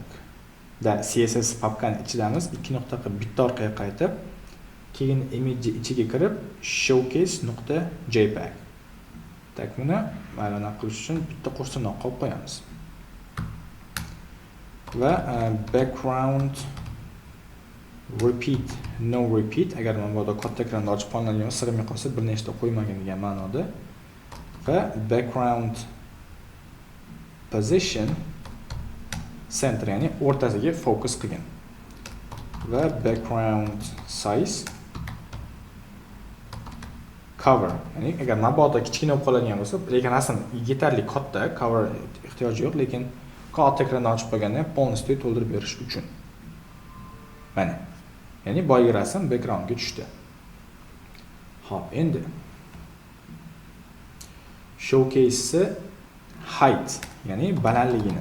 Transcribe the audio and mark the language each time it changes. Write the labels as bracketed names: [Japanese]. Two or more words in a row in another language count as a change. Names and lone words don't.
[Uzbek] Da CSS papkani ichidamiz. 2 nuqta qilib bitta orqaga qaytib, keyin image ichiga kirib showcase.jpg. Tak, buni mana qilish uchun bitta qo'shtirnoq qilib qo'yamiz. [English] Va background repeat, no repeat, [Uzbek] agar mana bu yerda katta ekranda ochib qolinadigan sig'may qolsa bir nechta qo'ymagin degan ma'noda. [English] Va background position center, [Uzbek] ya'ni o'rtasiga fokus qilgan. [English] Va background size cover, [Uzbek] ya'ni agar mabodo kichkina bo'lib qoladigan bo'lsa, lekin rasm yetarli katta, cover ehtiyoji yo'q, lekin katta ekrandan ochib qo'yganda polностью to'ldirib berish uchun. Mana. Ya'ni boyagi rasm backgroundga tushdi. Xo'p, endi [English] showcase height, [Uzbek] ya'ni balandligini.